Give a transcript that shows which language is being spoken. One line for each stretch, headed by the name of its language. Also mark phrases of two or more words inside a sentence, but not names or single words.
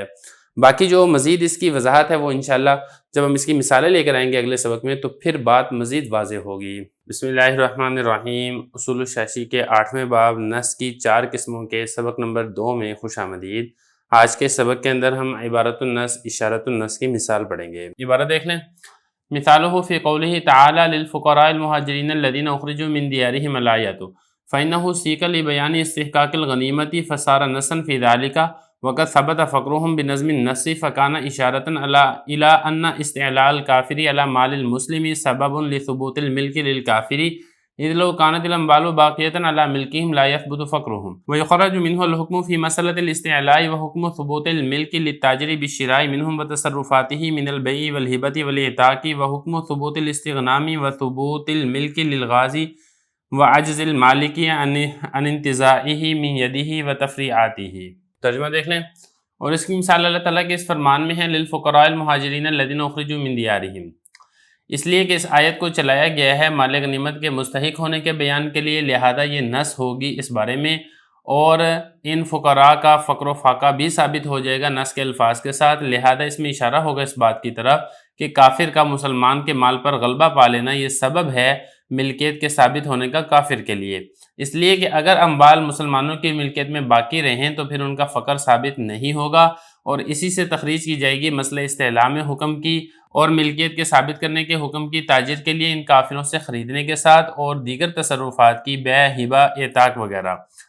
Urdu: باقی جو مزید اس کی وضاحت ہے وہ ان شاء اللہ جب ہم اس کی مثالیں لے کر آئیں گے اگلے سبق میں تو پھر بات مزید واضح ہوگی. بسم اللہ الرحمن الرحیم۔ اصول شاشی کے 8ویں باب نص کی 4 قسموں کے سبق نمبر 2 میں خوش آمدید. آج کے سبق کے اندر ہم
Arabic: عبارة النص، إشارة النص
Urdu: کی مثال پڑھیں گے. عبارت دیکھ لیں.
Arabic: مثاله في قوله تعالى للفقراء المهاجرين الذين أخرجوا من ديارهم الآية فإنه سيق لبيان استحقاق الغنيمة فصار نصا في ذلك وقد ثبت فقرهم بنظم النص فكان إشارة إلى أن استيلاء الكافر على مال المسلم سبب لثبوت الملك للكافر إذ لو كانت الأموال باقية على ملكهم لا يثبت فقرهم ويخرج منه الحكم في مسألة الاستيلاء وحكم ثبوت الملك للتاجر بالشراء منهم وتصرفاته من البيع والهبة والعتاق وحكم ثبوت الاستغنام وثبوت الملك للغازي وعجز المالك عن انتزاعه من يده وتفريعاته.
Urdu: ترجمہ دیکھ لیں. اور اس کی مثال اللہ تعالیٰ کے اس فرمان میں ہے
Arabic: للفقراء المهاجرين الذين أخرجوا من ديارهم,
Urdu: اس لیے کہ اس آیت کو چلایا گیا ہے مال غنیمت کے مستحق ہونے کے بیان کے لیے، لہٰذا یہ نص ہوگی اس بارے میں، اور ان فقرا کا فقر فاقہ بھی ثابت ہو جائے گا نص کے الفاظ کے ساتھ. لہٰذا اس میں اشارہ ہوگا اس بات کی طرف کہ کافر کا مسلمان کے مال پر غلبہ پا لینا یہ سبب ہے ملکیت کے ثابت ہونے کا کافر کے لیے، اس لیے کہ اگر اموال مسلمانوں کی ملکیت میں باقی رہیں تو پھر ان کا فقر ثابت نہیں ہوگا، اور اسی سے تخریج کی جائے گی مسئلہ استیلا حکم کی اور ملکیت کے ثابت کرنے کے حکم کی تاجر کے لیے ان کافروں سے خریدنے کے ساتھ، اور دیگر تصرفات کی بیع ہبہ عتاق وغیرہ,